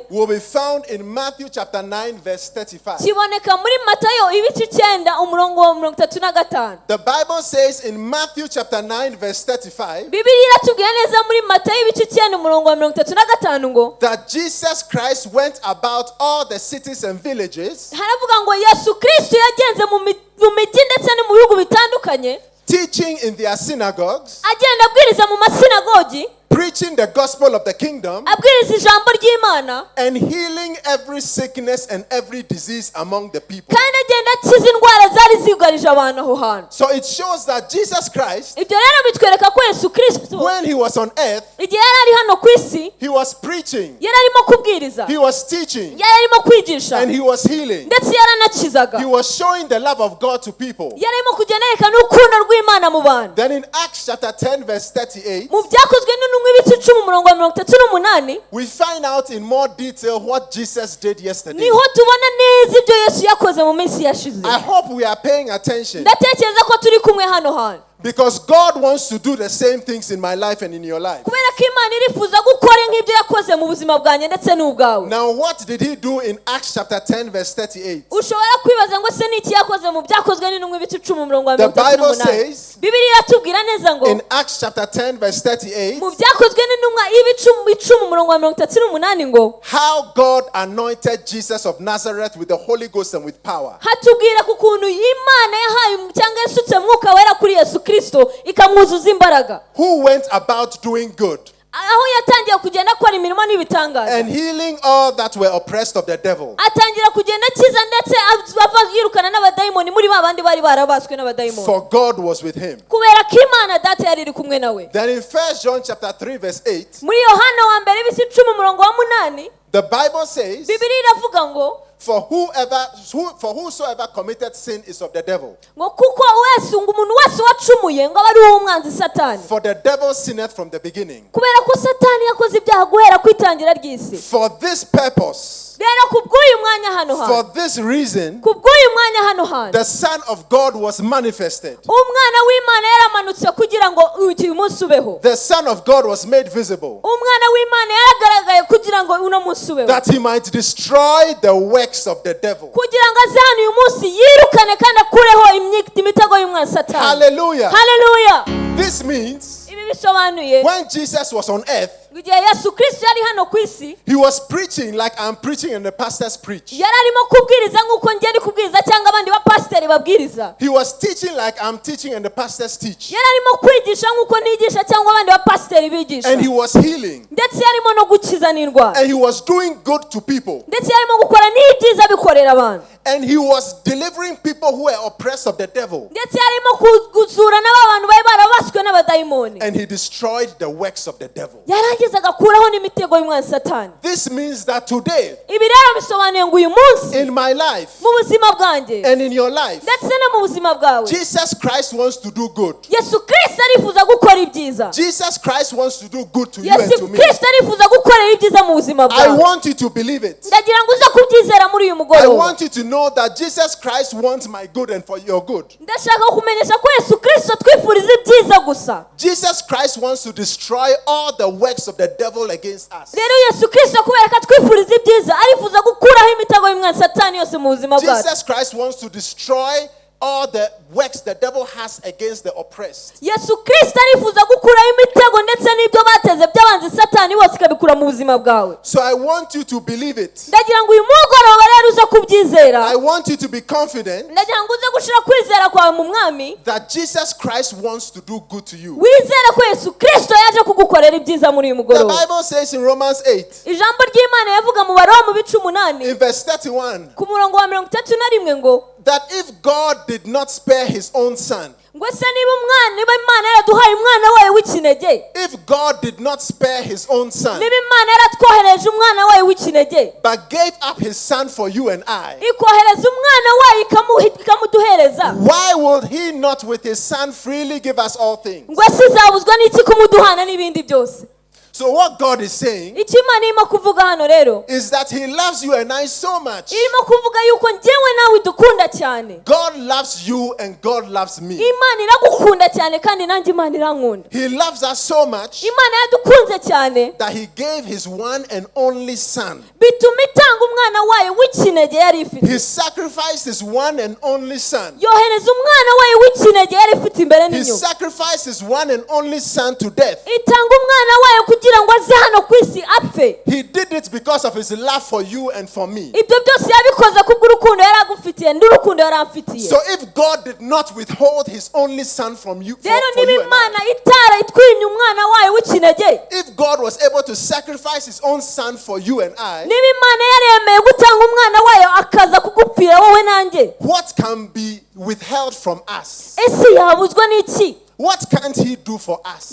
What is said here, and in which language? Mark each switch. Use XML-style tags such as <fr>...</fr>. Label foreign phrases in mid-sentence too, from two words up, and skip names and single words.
<en>will be found in Matthew chapter 9, verse 35.</en> <rw>kiboneka muri Matayo ibice 9 umurongo wa 35.</rw> <en>The Bible says in Matthew chapter 9, verse 35,</en> <rw>Bibiliya iratubwira neza muri Matayo ibice 9 umurongo wa 35 ngo</rw> <en>that Jesus Christ went about all the cities and villages,</en> <rw>haravuga ngo Yesu Kristo yagenze mu mijyi ndetse no mu bihugu bitandukanye,</rw> <en>teaching in their synagogues,</en> <rw>agenda abwiriza mu masinagogi,</rw> <en>preaching the gospel of the kingdom,</en> <rw>abwiriza ijambo ry'Imana,</rw> <en>and healing every sickness and every disease among the people.</en> <rw>kandi agenda akiza indwara zari zugarije abantu aho hantu.</rw> <en>So it shows that Jesus Christ,</en> <rw>Ibyo rero bitwereka ko Yesu Kristo</rw> <en>when he was on earth,</en> <rw>igihe yari ari hano ku isi,</rw> <en>he was preaching,</en> <rw>yari arimo kubwiriza,</rw> <en>he was teaching,</en> <rw>yari arimo kwigisha,</rw> <en>and he was healing.</en> <rw>ndetse yaranakizaga,</rw> <en>He was showing the love of God to people.</en> <rw>yari arimo kugenda yerekana urukundo rw'Imana mu bantu.</rw> <en>Then in Acts chapter 10, verse 38,</en> <rw>Mu byakozwe n'intumwa ibice 10 umurongo wa 38</rw> <en>we find out in more detail what Jesus did yesterday.</en> <rw>niho tubona neza ibyo Yesu yakoze mu minsi yashize.</rw> <en>I hope we are paying attention,</en> <rw>Ndatekereza ko turi kumwe hano hantu,</rw> <en>because God wants to do the same things in my life and in your life.</en> <rw>kubera ko Imana irifuza gukora nk'ibyo yakoze mu buzima bwanjye ndetse n'ubwawe.</rw> <en>Now, what did he do in Acts chapter 10, verse 38?</en> <rw>Ushobora kwibaza ngo se n'iki yakoze mu byakozwe n'intumwa ibice 10 umurongo wa</rw> <en>The Bible 38. says</en> <rw>Bibiliya iratubwira neza ngo</rw> <en>in Acts chapter 10, verse 38,</en> <rw>mu byakozwe n'intumwa ibice 10 umurongo wa 38 ngo</rw> <en>how God anointed Jesus of Nazareth with the Holy Ghost and with power.</en> <rw>hatubwira ku kuntu Imana yahaye cyangwa yasutse mwuka wera kuri Yesu Kristo ikamwuzuza imbaraga,</rw> <en>Who went about doing good</en> <rw>aho yatangiye kugenda akora imirimo n'ibitangaza,</rw> <en>and healing all that were oppressed of the devil,</en> <rw>atangira kugenda akiza ndetse yirukana n'abadayimoni muri ba bandi bari barabaswe n'abadayimoni,</rw> <en>for God was with him.</en> <rw>kubera ko Imana data yari iri kumwe nawe.</rw> <en>Then in 1 John chapter 3, verse 8,</en> <rw>Muri Yohana wa mbere ibice 10 umurongo wa 8</rw> <en>the Bible says,</en> <rw>Bibiliya iravuga ngo</rw> <en>for whosoever committed sin is of the devil.</en> <rw>ngo kuko umuntu wese wacumuye ngo aba ari uw'umwanzi Satani,</rw> <en>For the devil sinneth from the beginning.</en> <rw>kubera ko Satani yakoze ibyaha guhera ku itangira ry'isi.</rw> <en>For this purpose,</en> <rw>Rero kubw'uyu mwanya hano</rw> <en>for</en> <rw>hantu,</rw> <en>this reason,</en> <rw>kubw'uyu mwanya hano hantu,</rw> <en>the Son of God was manifested.</en> <rw>umwana w'Imana yaramanutse kugira ngo uyu munsi ubeho.</rw> <en>The Son of God was made visible,</en> <rw>Umwana w'Imana yaragaragaye kugira ngo uno munsi ubeho,</rw> <en>that he might destroy the works of the devil.</en> <rw>kugira ngo aze hano uyu munsi yirukane kandi akureho imitego y'umwanzi Satani.</rw> <en>Hallelujah.</en> <rw>Hallelujah.</rw> <en>This means</en> <rw>Ibi bisobanuye</rw> <en>when Jesus was on earth,</en> <rw>igihe Yesu Kristo yari hano ku isi,</rw> <en>he was preaching like I'm preaching and the pastors preach.</en> <rw>yari arimo kubwiriza nk'uko njye ndi kubwiriza cyangwa abandi bapasiteri babwiriza.</rw> <en>He was teaching like I'm teaching and the pastors teach.</en> <rw>Yari arimo kwigisha nk'uko nigisha cyangwa abandi bapasiteri bigisha.</rw> <en>And he was healing.</en> <rw>Ndetse yarimo no gukiza n'indwara.</rw> <en>And he was doing good to people.</en> <rw>Ndetse yarimo gukora n'ibyiza bikorera abantu.</rw> <en>And he was delivering people who were oppressed of the devil.</en> <rw>Ndetse yarimo kuzura n'abantu bari barabaswe bw'abadayimoni,</rw> <en>and he destroyed the works of the devil.</en> <rw>yarangiza agakuraho n'imitego y'umwanzi Satani.</rw> <en>This means that today,</en> <rw>Ibi rero bisobanuye ngo uyu munsi</rw> <en>in my life</en> <rw>mu buzima bwanjye</rw> <en>and in your life,</en> <rw>ndetse no mu buzima bwawe,</rw> <en>Jesus Christ wants to do good.</en> <rw>Yesu Kristo arifuza gukora ibyiza.</rw> <en>Jesus Christ wants to do good to you and to</en> <rw>Yesu</rw> <en>me.</en> <rw>Kristo arifuza gukorera ibyiza mu buzima</rw> <en>I</en> <rw>bwawe.</rw> <en>want you to believe it.</en> <rw>Ndagira ngo uze kubyizera muri uyu</rw> <en>I</en> <rw>mugoroba.</rw> <en>want you to know that Jesus Christ wants my good and for your good.</en> <rw>Ndashaka kumenyesha ko Yesu Kristo twifuriza ibyiza gusa.</rw> <en>Jesus Christ wants to destroy all the works of the devil against us.</en> <rw>Rero Yesu Kristo kubera ko twifuriza ibyiza arifuza gukuraho imitego y'umwanzi Satani yose mu buzima bwacu.</rw> <en>Jesus Christ wants to destroy all the works the devil has against the oppressed.</en> <rw>Yesu Kristo arifuza gukuraho imitego ndetse n'ibyo bateze by'abanzi Satani bose ikabikura mu buzima bwawe.</rw> <en>So I want you to believe it.</en> <rw>Ndagira ngo uyu mugoroba rero uze kubyizera.</rw> <en>I want you to be confident</en> <rw>Ndagira ngo uze gushira kwizera kwawe mu mwami.</rw> <en>that Jesus Christ wants to do good to you.</en> <rw>Wizere ko Yesu Kristo yaje kugukorera ibyiza muri uyu</rw> <en>The</en> <rw>mugoroba.</rw> <en>Bible says in Romans 8,</en> <rw>Ijambo ry'Imana yavuga mu Baroma bice 8</rw> <en>in verse 31,</en> <rw>ku murongo wa 31 ngo</rw> <en>that if God did not spare his own son,</en> <rw>ngo se niba Imana yaraduhaye umwana wayo w'ikinege,</rw> <en>if God did not spare his own son,</en> <rw>niba Imana yaratwohereje umwana wayo w'ikinege,</rw> <en>but gave up his son for you and I,</en> <rw>ikohereza umwana wayo ikamuduhereza,</rw> <en>why would he not with his son freely give us all things?</en> <rw>ngo se izabuzwa n'iki kumuduhana n'ibindi byose?</rw> <en>So what God is saying</en> <rw>Icyo Imana irimo kuvuga hano rero,</rw> <en>is that he loves you and I so much.</en> <rw>irimo kuvuga yuko njyewe nawe dukunda cyane.</rw> <en>God loves you and God loves me.</en> <rw>Imana iragukunda cyane kandi nanjye Imana irankunda.</rw> <en>He loves us so much</en> <rw>Imana yadukunze cyane</rw> <en>that he gave his one and only son.</en> <rw>bituma itanga umwana wayo w'ikinege yari ifite.</rw> <en>He sacrificed his one and only son.</en> <rw>Yohereza umwana wayo w'ikinege yari ifite imbere</rw> <en>He</en> <rw>n'inyuma.</rw> <en>sacrificed his one and only son to death.</en> <rw>Itanga umwana wayo kugira ngo aze hano ku isi apfe.</rw> <en>He did it because of his love for you and for me.</en> <rw>Ibyo byose yabikoze kubw'urukundo yari agufitiye n'urukundo yari amfitiye.</rw> <en>So if God did not withhold his only son from you, for</en> <rw>Rero niba</rw> <en>you and I,</en> <rw>Imana itara itwinye umwana wayo w'ikinege,</rw> <en>if God was able to sacrifice his own son for you and I,</en> <rw>niba Imana yaremeye gutanga umwana wayo akaza kugupfira wowe nanjye,</rw> <en>what can be withheld from us?</en> <rw>ese yabuzwa n'iki?</rw> <en>What can't he do for us?</en>